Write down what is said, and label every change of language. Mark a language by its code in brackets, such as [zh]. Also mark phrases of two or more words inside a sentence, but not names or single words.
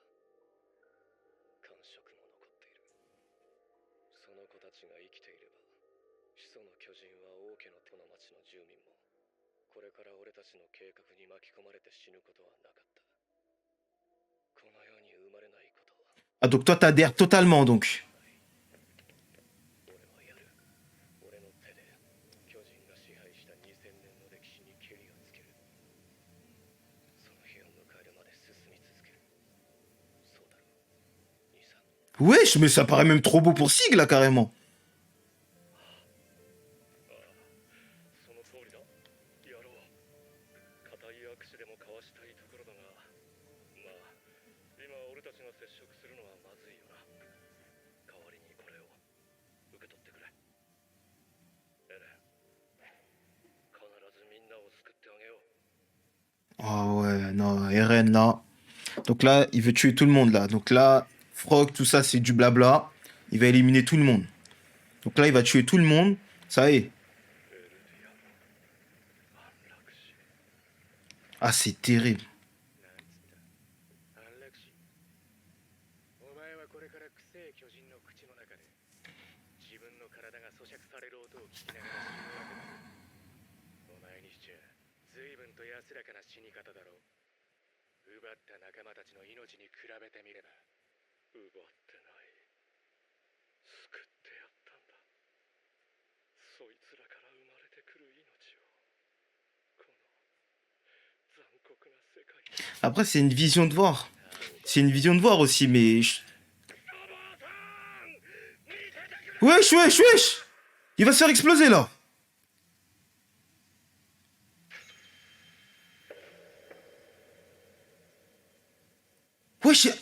[ja] 感触も残っている。その子たちが生きていれば、始祖の巨人は王家の手の町の住民も、これから俺たちの計画に巻き込まれて死ぬことはなかった。この世に生まれないことは [fr] Ah, donc toi, t'adhères totalement, donc. [ja] 俺はやる。俺の手で巨人が支配した2000年の歴史にケリをつける。その日を迎えるまで進み続ける。そうだろう、兄さん。 [fr] Wesh, mais ça paraît même trop beau pour Sig, là, carrément. [ja] その通りだ。やろう。固い握手でも交わしたいところだが、まあ、今俺たちが接触するのはまずいよな。代わりにこれを受け取ってくれ。エレン、必ずみんなを救ってあげよう。 [fr] Oh ouais, non, Eren là. Donc là, il veut tuer tout le monde là. Donc là, Frog, tout ça, c'est du blabla. Il va éliminer tout le monde. Donc là, il va tuer tout le monde. Ça y est. [ja] 安楽死 [fr] Ah, c'est terrible. [ja] なんつった安楽死お前はこれからくせえ巨人の口の中で自分の体が咀嚼される音を聞きながら死ぬわけだ。お前にしちゃ随分と安らかな死に方だろう。奪った仲間たちの命に比べてみれば。奪ってない。救ってやったんだ。そいつらから生まれてくる命を。この残酷な世界。 [fr] Après, c'est une vision de voir. C'est une vision de voir aussi, mais. Wesh, wesh, wesh! Il va se faire exploser là! Wesh!